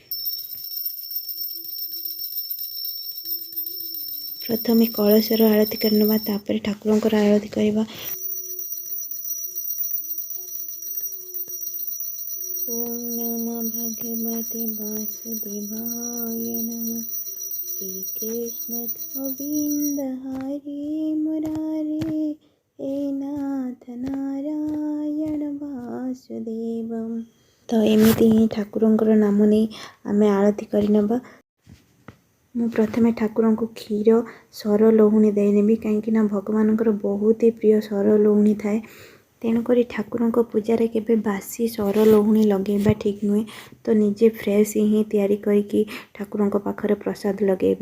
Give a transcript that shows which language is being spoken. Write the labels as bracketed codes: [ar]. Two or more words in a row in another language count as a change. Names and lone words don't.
[or] ପ୍ରଥମେ କଳସର ଆଳତି କରିନେବା, ତାପରେ ଠାକୁରଙ୍କର ଆଳତି କରିବା। [sa] ଓମ୍ ନମଃ ଭଗବତେ ବାସୁଦେବାୟ ନମଃ। श्रीकृष्ण गोविंद हरे मुरारे, हे नाथ नारायण वासुदेवम। [or] ତ ଏମିତି ହିଁ ଠାକୁରଙ୍କର ନାମ ନେଇ ଆମେ ଆରତି କରିନେବା। ମୁଁ ପ୍ରଥମେ ଠାକୁରଙ୍କୁ କ୍ଷୀର, ସର ଲହୁଣୀ ଦେଇନେବି, କାହିଁକିନା ଭଗବାନଙ୍କର ବହୁତ ହି ପ୍ରିୟ ସର ଲହୁଣୀ ଥାଏ। ତେଣୁକରି ଠାକୁରଙ୍କ ପୂଜାରେ କେବେ ବାସି ସର ଲହୁଣୀ ଲଗାଇବା ଠିକ୍ ନୁହେଁ। ତ ନିଜେ ଫ୍ରେଶ୍ ହିଁ ତିଆରି କରିକି ଠାକୁରଙ୍କ ପାଖରେ ପ୍ରସାଦ ଲଗାଇବେ।